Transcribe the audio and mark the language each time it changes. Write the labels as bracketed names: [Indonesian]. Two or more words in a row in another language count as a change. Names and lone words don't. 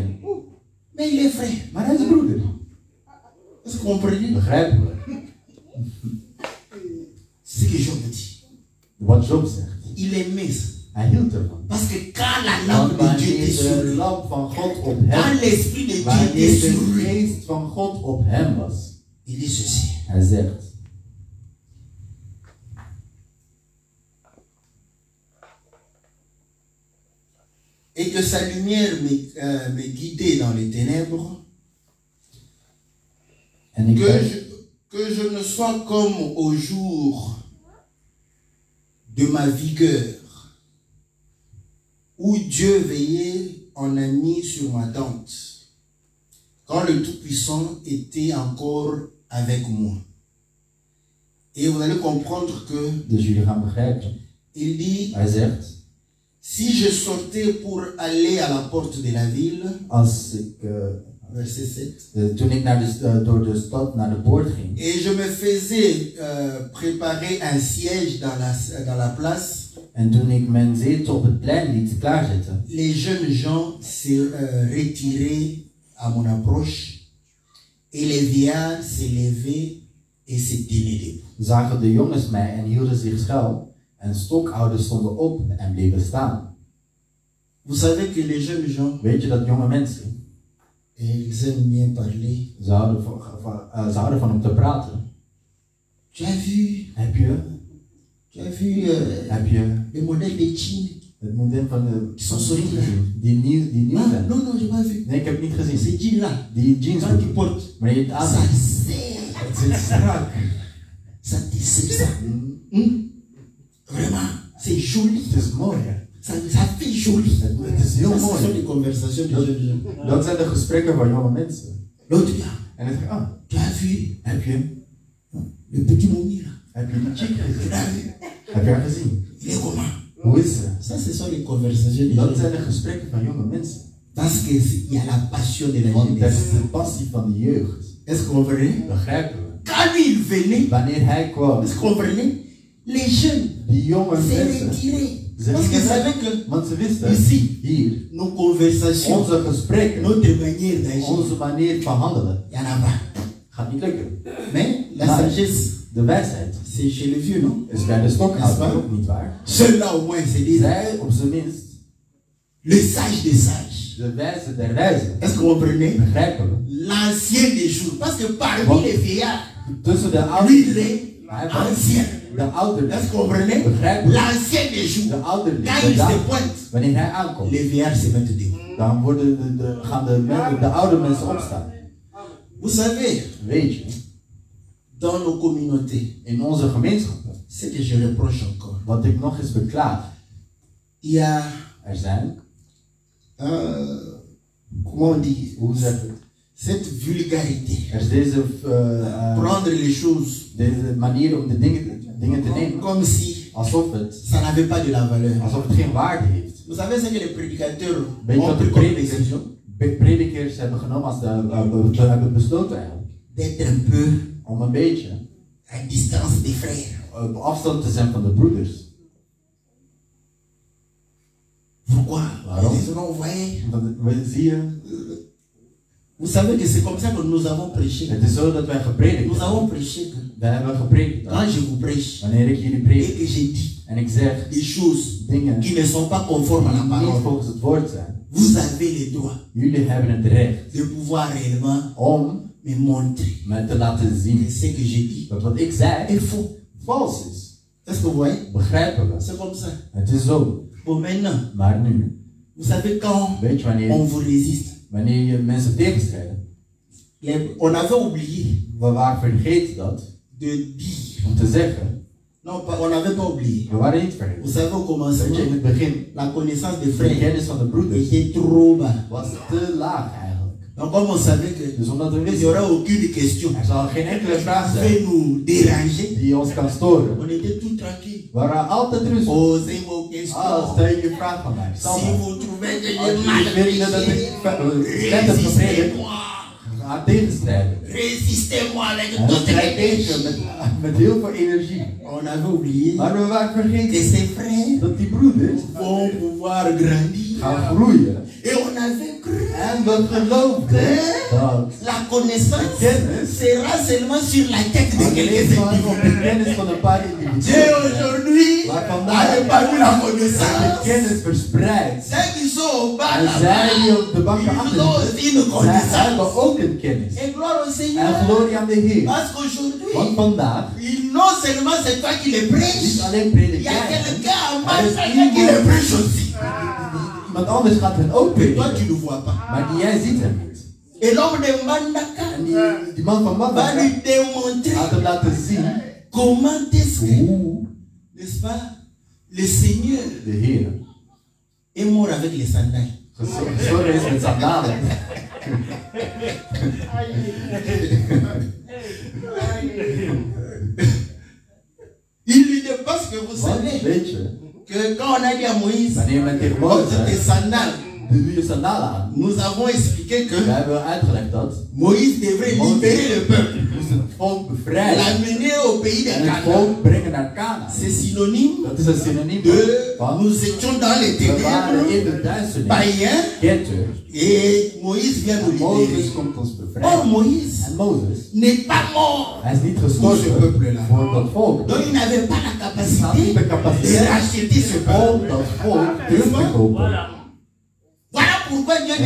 [French] Mais il est frère. [Dutch] Maar hij is broeder. [French] Est-ce que vous comprenez? [Dutch] Begrijpen we? [French] C'est ce que Job dit. [Dutch] Wat Job zegt. [French] Il aimait ça. [Dutch] Hij hield ervan. [French] Parce que quand la lampe [Dutch] Want [French] de Dieu était sur [Dutch] wanneer de [French] lui, [Dutch] lamp van God op [French] quand [Dutch] hem, [French] l'esprit de Dieu était [Dutch] wanneer [French] sur [Dutch] de [French] lui, [Dutch] geest van God op hem was, [French] il dit ceci. [Dutch] hij zegt, [French] et que sa lumière me guidait dans les ténèbres, que je ne sois comme au jour de ma vigueur, où Dieu veillait en ami sur ma tente, quand le Tout-Puissant était encore avec moi. Et vous allez comprendre que [Dutch] Dus jullie gaan begrijpen. [French] il dit, [Dutch] Hij zegt, [French] si je sortais pour aller à la porte de la ville, [Dutch] als ik, [French] verset 7, [Dutch] toen ik door de stad naar de poort ging, [French] et je me faisais préparer un siège dans la place, [Dutch] en toen ik mijn zetel op het plein liet klaarzetten, [French] les jeunes gens se retiraient à mon approche et les vieillards se levaient et se tenaient debout. [Dutch] zagen de jongens mij en hielden zich schuil, en stokouders stonden op en bleven staan. [French] Vous savez que les jeunes gens, [Dutch] Weet je dat jonge mensen, [French] ils aiment bien parler. [Dutch] ze houden van om te praten. [French] Tu as vu [Dutch] Heb je [French] le modèle des jeans [Dutch] het model van de [French] qui sont sortis là? [Dutch] die nieuw [French] Ah, [Dutch] zijn? [French] non, non, je n'ai pas vu. [Dutch] Nee, ik heb het niet gezien. [French] Ces jeans-là, [Dutch] Die jeans, [French] quand tu portes, [Dutch] wanneer je het [French] ça [Dutch] aandoet, [French] serre, [Dutch] het zit strak. [French] ça te serre ça. Vraiment, c'est joli. [Dutch] Het is mooi, hè? [French] Ça fait joli. [Dutch] Het is heel [French] Ça, ce sont [Dutch] mooi. [French] les conversations des jeunes gens. [Dutch] Dat zijn de gesprekken van jonge mensen. [French] L'autre vient, [Dutch] En dan zeg ik, [French] tu as vu [Dutch] heb je [French] le petit Momi là? [Dutch] die chick [French] Tu [Dutch] gezien? [French] l'as vu? [Dutch] Heb je haar gezien? [French] Il est comment? [Dutch] Hoe is ze? [French] Ça, ce sont les conversations des [Dutch] Dat [French] jeunes [Dutch] zijn [French] gens. [Dutch] de gesprekken van jonge mensen. [French] Parce qu'il y a la passion de la [Dutch] Want dat [French] jeunesse. [Dutch] is de passie van de jeugd. [French] Est-ce que vous comprenez? [Dutch] Begrijpen we? [French] Quand lui il venait, [Dutch] Wanneer hij kwam, [French] est-ce que vous comprenez? Les jeunes [Dutch] die jonge [French] se [Dutch] mensen, [French] retiraient. [Dutch] ze [French] Parce qu'ils [Dutch] gingen weg. [French] savaient que [Dutch] Want ze wisten, [French] ici, [Dutch] hier, [French] nos conversations, [Dutch] onze gesprekken, [French] notre manière d'agir, [Dutch] onze manier van handelen, [French] il n'y en a pas. [Dutch] gaat niet lukken. [French] Mais la [Dutch] Maar [French] sagesse, [Dutch] de wijsheid [French] c'est chez les vieux, non? [Dutch] is bij de stokhouder ook niet waar. [French] Ceux-là au moins se disent, [Dutch] Zij, op zijn minst, [French] le sage des sages. [Dutch] de wijze der wijzen, [French] Est-ce que vous comprenez? [Dutch] begrijpen we. [French] L'ancien des jours. Parce que parmi Bon. les vieillards, [Dutch] Tussen de [French] lui il [Dutch] ouder, [French] est ancien. [Dutch] de ouder, [French] Est-ce que vous comprenez? [Dutch] begrijpen we. [French] L'ancien des [Dutch] De [French] jours. [Dutch] ouder, [French] Quand [Dutch] de [French] il se [Dutch] dag, [French] pointe, [Dutch] wanneer hij aankomt, [French] les vieillards se mettent debout. [Dutch] dan gaan de oude mensen opstaan. [French] Vous savez, [Dutch] Weet je, [French] dans nos communautés, [Dutch] in onze gemeenschappen, [French] ce que je reproche encore, [Dutch] wat ik nog eens beklaag, [French] il y a, [Dutch] er zijn, [French] comment on dit, [Dutch] hoe zeg ik het, [French] cette vulgarité. [Dutch] er is deze [French] Prendre les choses [Dutch] manier om de dingen te nemen, [French] comme si [Dutch] alsof het [French] ça n'avait pas de la valeur. [Dutch] geen waarde heeft. [French] Vous savez ce que les prédicateurs [Dutch] Weet je [French] ont [Dutch] wat de [French] pris comme décision? [Dutch] predikers hebben genomen als hebben besloten eigenlijk? [French] D'être un peu [Dutch] Om een beetje [French] à distance des frères. [Dutch] op afstand te zijn van de broeders. [French] Pourquoi? [Dutch] Waarom? [French] Ils disent, non, vous voyez, [Dutch] Want zie je, [French] vous savez que c'est comme ça que nous avons prêché. [Dutch] het is zo dat wij gepredikt [French] Nous [Dutch] hebben. [French] avons prêché que [Dutch] Wij hebben gepredikt. [French] quand je vous prêche [Dutch] Wanneer ik jullie [French] et [Dutch] predik [French] que j'ai dit [Dutch] en ik zeg [French] des choses [Dutch] dingen [French] qui ne sont pas conformes à la [Dutch] die niet [French] parole, [Dutch] volgens het woord zijn, [French] vous avez le droit [Dutch] jullie hebben het recht [French] de pouvoir réellement [Dutch] om [French] me montrer [Dutch] me te laten [French] que [Dutch] zien [French] ce que j'ai dit [Dutch] dat wat ik zei [French] est faux. [Dutch] vals is. [French] Est-ce que vous voyez? [Dutch] Begrijpen we? [French] C'est comme ça. [Dutch] Het is zo. [French] Bon, maintenant, [Dutch] Maar nu, [French] vous savez quand [Dutch] weet je [French] on vous résiste, [Dutch] wanneer je mensen tegenstrijden, [French] on avait oublié [Dutch] we waren vergeten dat [French] de dire. [Dutch] om te zeggen, [French] Non, on n'avait pas oublié. [Dutch] we waren niet [French] Vous [Dutch] vergeten. [French] savez, au [Dutch] Weet je, in [French] commencement, [Dutch] het begin, [French] la connaissance des [Dutch] de [French] frères [Dutch] kennis van de broeders [French] était trop bas. [Dutch] was te laag eigenlijk. [French] Donc, comme on savait que [Dutch] Dus omdat we [French] il n'y [Dutch] wisten, [French] aura aucune question [Dutch] er zal geen enkele [French] qui [Dutch] vraag zijn [French] pouvait nous déranger, [Dutch] die ons kan storen. [French] on était tout tranquille. [Dutch] We waren altijd rustig. [French] Posez vos [Dutch] Ah, [French] questions. [Dutch] stel je vraag van mij. Stel [French] Si [Dutch] maar. [French] vous trouvez que [Dutch] Als [French] j'ai mal [Dutch] jullie vinden dat [French] prêché, [Dutch] ik slecht heb gepredikt, [French] résistez-moi. [Dutch] ga tegenstrijden. [French] Résistez-moi avec [Dutch] En [French] toute [Dutch] strijd tegen [French] l'énergie. [Dutch] met heel veel energie. [French] On avait oublié [Dutch] Maar we waren [French] que [Dutch] vergeten [French] ces frères [Dutch] dat die broeders [French] vont pouvoir grandir. [Dutch] gaan groeien. [French] Et on avait cru [Dutch] En we geloofden dat [French] la connaissance [Dutch] kennis [French] sera seulement sur la tête de [Dutch] alleen [French] quelques [Dutch] maar op de [French] individus. [Dutch] kennis van een paar [French] Dieu [Dutch] individuen [French] aujourd'hui [Dutch] Maar [French] a [Dutch] vandaag [French] répandu la [Dutch] de [French] connaissance. [Dutch] kennis verspreidt. [French] Ceux qui sont au bas [Dutch] En zij [French] là-bas, [Dutch] die op de banken [French] ils [Dutch] achter [French] ont [Dutch] zitten, [French] aussi une [Dutch] zij [French] connaissance. [Dutch] hebben ook een kennis. [French] Et gloire au [Dutch] En [French] Seigneur. [Dutch] glorie aan de Heer. [French] Parce qu'aujourd'hui, [Dutch] Want vandaag, [French] non seulement c'est toi qui les [Dutch] niet [French] prêches, [Dutch] alleen [French] il [Dutch] predik [French] y a [Dutch] jij, [French] quelqu'un en [Dutch] Er is [French] Manchester qui les prêche aussi. [Dutch] iemand iemand anders gaat hen ook [French] Mais toi, [Dutch] prediken. [French] tu ne vois pas. [Dutch] Maar jij ziet hem niet. [French] Et l'homme de Mandaka [Dutch] En die man van [French] va [Dutch] Mandaka [French] lui démontrer [Dutch] gaat hem laten zien [French] comment est-ce que, [Dutch] hoe [French] n'est-ce pas, le Seigneur [Dutch] de Heer [French] est mort avec les sandales. [Dutch] gestorven is met sandalen. [French] Il lui dit parce que vous [Dutch] Want [French] savez [Dutch] weet je, [French] que quand on a dit à Moïse, [Dutch] wanneer men tegen [French] porte [Dutch] Mozes [French] tes [Dutch] zegt, [French] sandales, [Dutch] doe je sandalen aan. [French] nous avons expliqué que [Dutch] We hebben uitgelegd dat [French] Moïse devrait libérer le peuple, [Dutch] moest het volk bevrijden [French] l'amener au pays de [Dutch] en het [French] Canaan. [Dutch] volk brengen naar Canaan. [French] C'est synonyme [Dutch] Dat is een synoniem [French] de [Dutch] van [French] nous étions dans les [Dutch] we waren [French] ténèbres [Dutch] in de duisternis, [French] païens [Dutch] ketter, [French] et Moïse vient nous [Dutch] en Mozes [French] libérer. [Dutch] komt ons [French] Or [Dutch] bevrijden. [French] Moïse [Dutch] En Mozes, [French] n'est pas mort. [Dutch] hij is niet [French] Pour ce [Dutch] gestorven [French] peuple-là. [Dutch] voor dat volk. [French] Donc il n'avait pas la [Dutch] Hij had [French] capacité [Dutch] niet de [French] de [Dutch] capaciteit [French] racheter ce peuple. [Dutch] om dat volk terug te kopen. [French] Voilà pourquoi Dieu lui